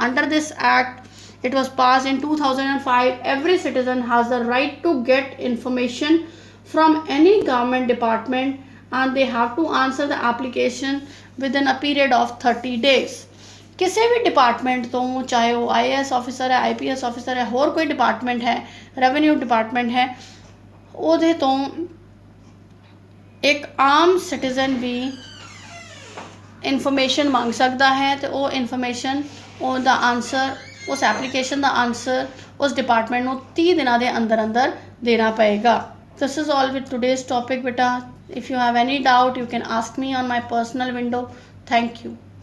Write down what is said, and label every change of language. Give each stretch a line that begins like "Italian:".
English: Under this act, it was passed in 2005. Every citizen has the right to get information from any government department, and they have to answer the application within a period of 30 days.
Punjabi: ਕਿਸੇ ਵੀ department ਤੋਂ, ਚਾਹੇ ਉਹ IAS officer ਹੈ, IPS officer ਹੈ, ਹੋਰ ਕੋਈ department ਹੈ, revenue department ਹੈ, ਉਹਦੇ ਤੋਂ ਇੱਕ ਆਮ ਸਿਟੀਜ਼ਨ ਵੀ ਇਨਫੋਰਮੇਸ਼ਨ ਮੰਗ ਸਕਦਾ ਹੈ, ਤੇ ਉਹ ਇਨਫੋਰਮੇਸ਼ਨ, ਉਹਦਾ ਆਨਸਰ, ਉਸ ਐਪਲੀਕੇਸ਼ਨ ਦਾ ਆਨਸਰ ਉਸ ਡਿਪਾਰਟਮੈਂਟ ਨੂੰ 30 ਦਿਨਾਂ ਦੇ ਅੰਦਰ ਅੰਦਰ ਦੇਣਾ ਪਏਗਾ.
English: This is all with today's topic, beta. If you have any doubt, you can ask me on my personal window. Thank you.